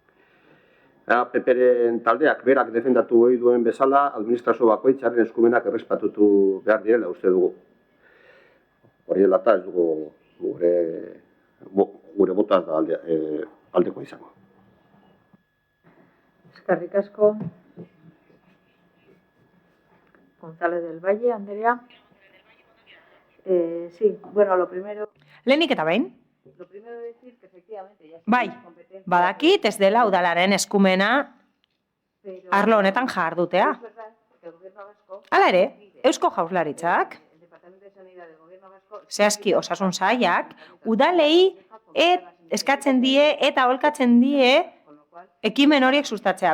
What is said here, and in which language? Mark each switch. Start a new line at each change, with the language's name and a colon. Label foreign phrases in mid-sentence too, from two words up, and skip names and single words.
Basque: PPren taldeak berak defendatu ohi duen bezala, administrazio bakoitzaren eskumenak errespetatu behar direla uste dugu. Hori dela eta ez dugu gure bota aldeko izango. Eskerrik asko. González del Valle, Andrea.
Spanish: Sí, bueno, lo primero...
Basque: Lehenik eta behin?
Spanish: Lo primero decir que efectivamente ya...
Basque: Bai, badakit ez dela udalaren eskumena arlo honetan jardutea. Hala ere, Eusko Jaurlaritzak, zehazki osasun sailak, udalei eskatzen die eta aholkatzen die ekimen horiek sustatzea.